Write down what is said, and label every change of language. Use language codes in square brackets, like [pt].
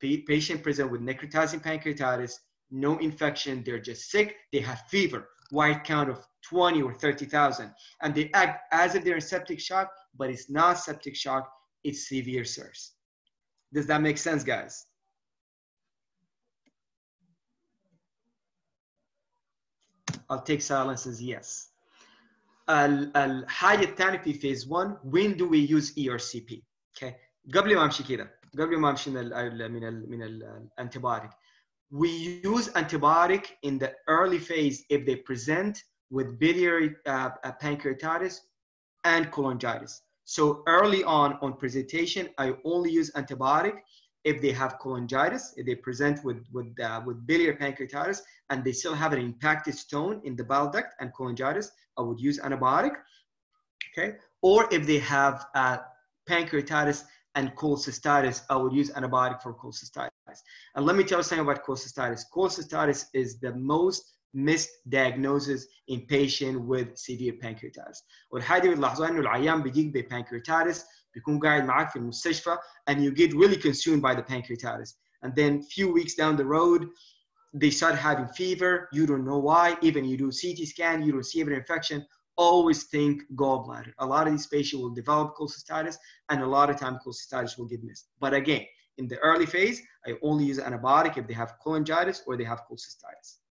[en] Patient present with necrotizing pancreatitis, no infection, they're just sick, they have fever, white count of 20 or 30,000, and they act as if they're in septic shock, but it's not septic shock, it's severe SIRS. Does that make sense, guys? I'll take silence as yes. [ar] الحاجة الثانية في [en] phase 1, when do we use ERCP? Okay. [ar] قبل ما امشي كده، قبل ما امشي من الانتبيوتيك. [en] We use antibiotic in the early phase if they present with biliary pancreatitis and cholangitis. So early on presentation, I only use antibiotic if they have cholangitis, if they present with biliary pancreatitis and they still have an impacted stone in the bile duct and cholangitis, I would use antibiotic. Okay, or if they have pancreatitis and cholecystitis, I would use antibiotic for cholecystitis. And let me tell you something about cholecystitis. Cholecystitis is the most missed diagnosis in patient with severe pancreatitis. [ar] والحاجة اللي بتلاحظوها إنه العيان بيجيك بpancreatitis بيكون قاعد معاك في المستشفى [en] and you get really consumed by the pancreatitis. And then few weeks down the road, they start having fever. You don't know why. Even you do CT scan, you don't see every infection. Always think gallbladder. A lot of these patients will develop cholecystitis, and a lot of time cholecystitis will get missed. But again, in the early phase, I only use antibiotic if they have cholangitis or they have cholecystitis.